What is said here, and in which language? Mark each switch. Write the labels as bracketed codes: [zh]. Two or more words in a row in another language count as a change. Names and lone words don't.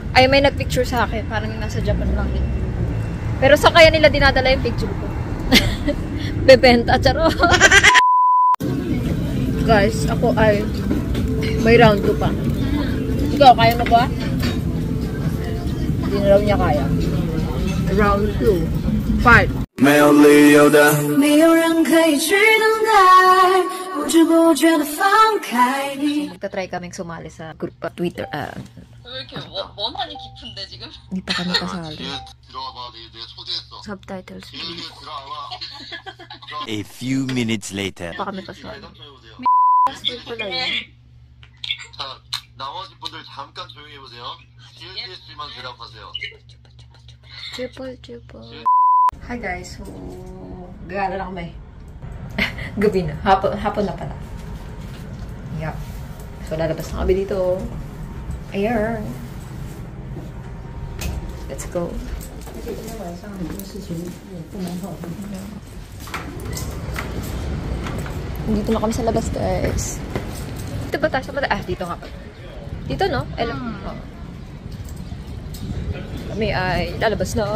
[tl] Ay, may nagpicture sa akin. Parang yung nasa Japan lang din. Pero sa kaya nila dinadala yung picture ko. Bebenta, charo. Guys, ako ay may round 2 pa. Ikaw, kaya mo ba? Hindi na raw niya kaya. [en] Round 2. Fight. [zh] 没有理由的，没有人可以去等待，不知不觉的放开你。 [tl] Magta-try kaming sumali sa group Twitter. [ko] 왜 이렇게 원한이 깊은데 지금? [tl] Hindi pa kami kasali. [ko] 뒤에 들어가봐. 내가 초대했어. Subtitles. 뒤에 들어와봐. [en] A few minutes later. [tl] Pa kami kasali. [ko] 대답 좀 해보세요. [tl] Wala yun. [ko] 자, 나머지 분들 잠깐 조용히 해보세요. TS만 대답하세요. Triple. [en] Hi guys, [tl] so gagala na kami. Gabi na. Hapon na pala. Yup. So lalabas na kami dito. Ayan. [en] Let's go. [tl] Dito na kami sa labas, guys. Dito ba tayo? Ah, dito nga pa. Dito, no? Kami ay lalabas na.